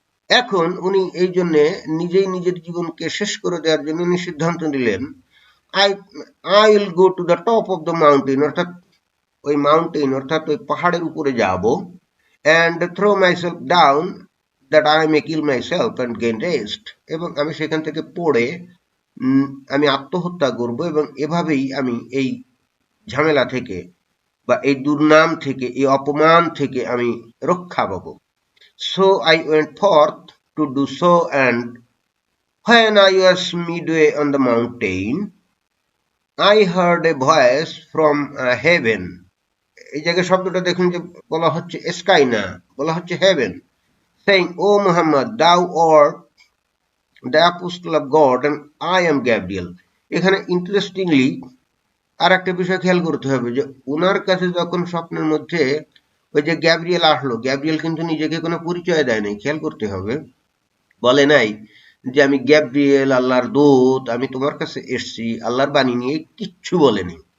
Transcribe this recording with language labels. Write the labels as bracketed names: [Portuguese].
[Bangla] এখন উনি এই জন্যে নিজেই নিজের জীবনকে শেষ করে দেওয়ার জন্য উনি সিদ্ধান্ত নিলেন, [English] I I will go to the top of the mountain, [Bangla] অর্থাৎ ওই মাউন্টেন অর্থাৎ ওই পাহাড়ের উপরে যাব, [English] and throw myself down that I may kill myself and gain rest, [Bangla] এবং আমি সেখান থেকে পড়ে আমি আত্মহত্যা করব, এবং এভাবেই আমি এই ঝামেলা থেকে বা এই দুর্নাম থেকে, এই অপমান থেকে আমি রক্ষা পাবো। [English] So I went forth to do so, and when I was midway on the mountain, I heard a voice from heaven. [Bangla] এই জায়গায় শব্দটা দেখুন যে বলা হচ্ছে স্কাই না, বলা হচ্ছে haven, [English] saying, O Muhammad, thou art the apostle of God and I am Gabriel. [Bangla] এখানে ইন্টারেস্টিংলি আর একটা বিষয় খেয়াল করতে হবে, যে ওনার কাছে যখন স্বপ্নের মধ্যে ওই যে গ্যাব্রিয়েল আসলো, গ্যাব্রিয়েল কিন্তু নিজেকে কোনো পরিচয় দেয় নাই, খেয়াল করতে হবে। বলে নাই যে আমি গ্যাব্রিয়েল, আল্লাহর দূত, আমি তোমার কাছে এসছি, আল্লাহর বাণী নিয়ে কিচ্ছু বলেনি।